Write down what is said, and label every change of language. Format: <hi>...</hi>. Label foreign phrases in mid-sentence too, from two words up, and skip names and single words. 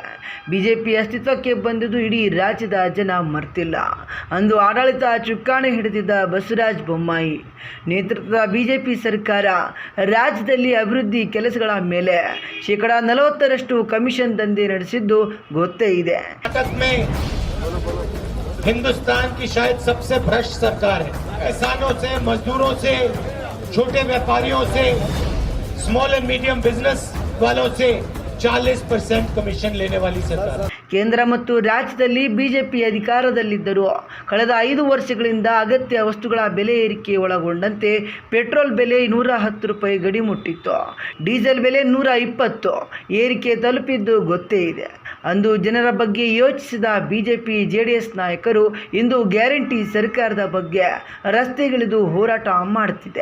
<kn>ಬಿಜೆಪಿ ಅಸ್ತಿತ್ವಕ್ಕೆ ಬಂದಿದ್ದು ಇಡೀ ರಾಜ್ಯದ ಜನ ಮರ್ತಿಲ್ಲ. ಅಂದು ಆಡಳಿತ ಚುಕ್ಕಾಣಿ ಹಿಡಿದಿದ್ದ ಬಸವರಾಜ ಬೊಮ್ಮಾಯಿ ನೇತೃತ್ವದ ಬಿಜೆಪಿ ಸರ್ಕಾರ ರಾಜ್ಯದಲ್ಲಿ ಅಭಿವೃದ್ಧಿ ಕೆಲಸಗಳ ಮೇಲೆ 40% ಕಮಿಷನ್ ದಂಧೆ ನಡೆಸಿದ್ದು ಗೊತ್ತೇ ಇದೆ.</kn> <hi>हिंदुस्तान की शायद सबसे भ्रष्ट सरकार है. किसानों से, मजदूरों से, छोटे व्यापारियों से,</hi> <en>small and medium business</en> <hi>वालों से 40% कमीशन लेने वाली सरकार.</hi> <kn>ಕೇಂದ್ರ ಮತ್ತು ರಾಜ್ಯದಲ್ಲಿ ಬಿಜೆಪಿ ಅಧಿಕಾರದಲ್ಲಿದ್ದರೂ ಕಳೆದ 5 ವರ್ಷಗಳಿಂದ ಅಗತ್ಯ ವಸ್ತುಗಳ ಬೆಲೆ ಏರಿಕೆ ಒಳಗೊಂಡಂತೆ ಪೆಟ್ರೋಲ್ ಬೆಲೆ 110 ರೂಪಾಯಿ ಗಡಿ ಮುಟ್ಟಿತ್ತು. ಡೀಸೆಲ್ ಬೆಲೆ 120 ಏರಿಕೆ ತಲುಪಿದ್ದು ಗೊತ್ತೇ ಇದೆ. ಅಂದು ಜನರ ಬಗ್ಗೆ ಯೋಚಿಸಿದ ಬಿಜೆಪಿ ಜೆಡಿಎಸ್ ನಾಯಕರು ಇಂದು ಗ್ಯಾರಂಟಿ ಸರ್ಕಾರದ ಬಗ್ಗೆ ರಸ್ತೆಗಿಳಿದು ಹೋರಾಟ ಮಾಡುತ್ತಿದೆ.</kn>